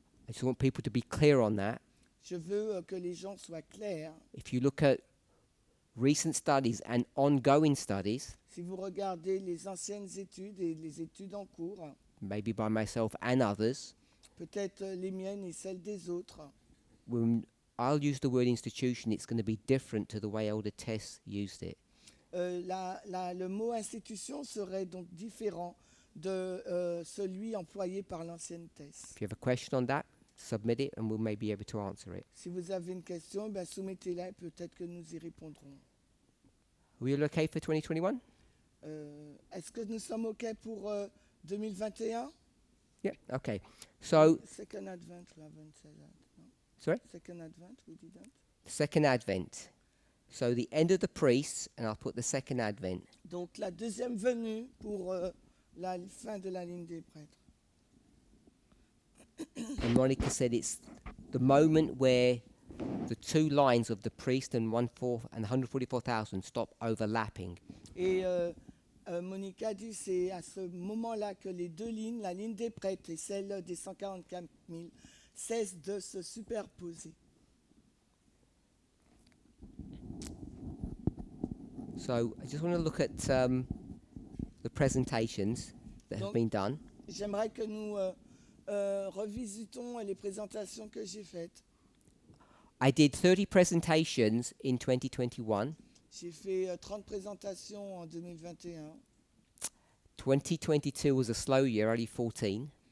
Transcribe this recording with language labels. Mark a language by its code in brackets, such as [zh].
[en] I just want people to be clear on that. [fr] Je veux que les gens soient clairs. [en] If you look at recent studies and ongoing studies, [fr] Si vous regardez les anciennes études et les études en cours, [en] maybe by myself and others, [fr] peut-être les miennes et celles des autres, [en] when I'll use the word institution, it's going to be different to the way Elder Tess used it. [fr] le mot institution serait donc différent de celui employé par l'ancienne thèse. [en] If you have a question on that, submit it and we'll maybe be able to answer it. [fr] Si vous avez une question, ben soumettez-la et peut-être que nous y répondrons. [en] Are we all okay for 2021? [fr] Est-ce que nous sommes OK pour 2021? [en] Yeah, okay. So, Second Advent, we haven't said that. No? sorry? Second Advent, we didn't. Second Advent. So the end of the priests, and I'll put the second Advent. [fr] Donc la deuxième venue pour la fin de la ligne des prêtres. [en] And Monica said it's the moment where the two lines of the priest and 144,000 stop overlapping. [fr] Et Monica dit c'est à ce moment-là que les deux lignes, la ligne des prêtres et celle des 144 000, cessent de se superposer. [en] So I just want to look at the presentations that have [fr] Donc- [en] been done. [fr] J'aimerais que nous revisitons les présentations que j'ai faites. [en] I did 30 presentations in 2021. [fr] J'ai fait 30 présentations en 2021. [en] 2022 was a slow year, only 14.